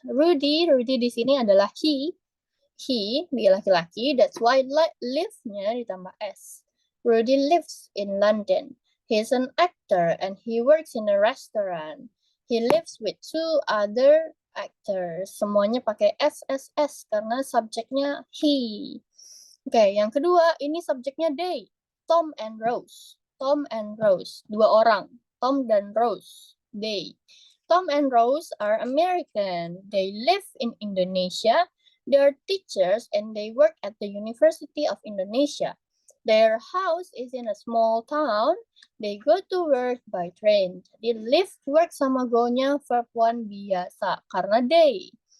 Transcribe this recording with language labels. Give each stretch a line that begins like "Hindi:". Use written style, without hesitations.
Indonesian: Rudy di sini adalah he. He, dia laki-laki,
English: that's why
Indonesian: live-nya ditambah S.
English: Rudy lives in London. He's an actor and he works in a restaurant. He lives with 2 other actors.
Indonesian: Semuanya pakai SSS karena subjeknya he. Oke, yang kedua, ini subjeknya they. Tom and Rose. Tom and Rose. Dua orang, Tom dan Rose. They.
English: Tom and Rose are American. They live in Indonesia. They are teachers and they work at the University of Indonesia. Their house is in a small town. They go to work by train.
Indonesian: Jadi live, work sama go-nya verb one biasa karena they.